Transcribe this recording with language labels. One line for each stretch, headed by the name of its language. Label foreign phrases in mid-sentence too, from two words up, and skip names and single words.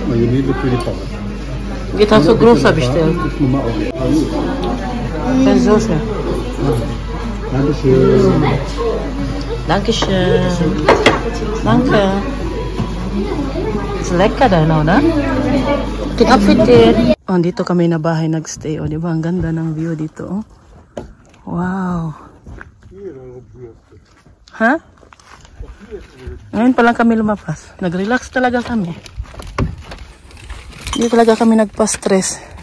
German: Jetzt hast du großer bestellt. Keine Soße. Dankeschön. Dankeschön. Danke. Ist lecker da, oder?
English: Good appetit.
Filipino: Oh, dito kami na bahay nagstay. Oh, di ba? Ang ganda ng view dito. Oh. Wow. Ha? Ngayon pa lang kami lumabas. Nag-relax talaga kami. Hindi talaga kami nagpa-stress.